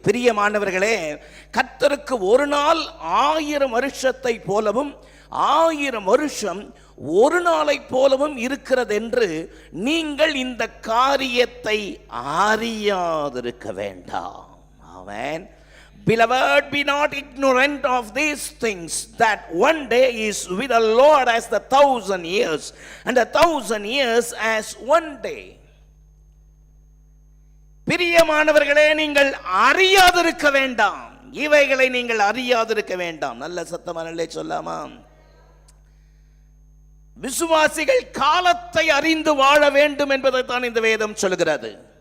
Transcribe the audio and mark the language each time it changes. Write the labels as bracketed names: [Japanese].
[Tamil] பிரியமானவர்களே, கர்த்தருக்கு ஒரு நாள் 1000 வருஷத்தை போலவும் 1000 வருஷம் ஒரு நாளை போலவும் இருக்கிறது என்று நீங்கள் இந்த காரியத்தை அறியாதிருக்க வேண்டாம். ஆமென். [English] Beloved, be not ignorant of these things, that one day is with the Lord as 1,000 years, and 1,000 years as one day. [Tamil] பிரியமானவர்களே, நீங்கள் அறியாதிருக்க வேண்டாம். இவைகளை நீங்கள் அறியாதிருக்க வேண்டாம். நல்ல சத்தமானே சொல்லாமா? விசுவாசிகள் காலத்தை அறிந்து வாழ வேண்டும் என்பதைத்தான் இந்த வேதம் சொல்கிறது.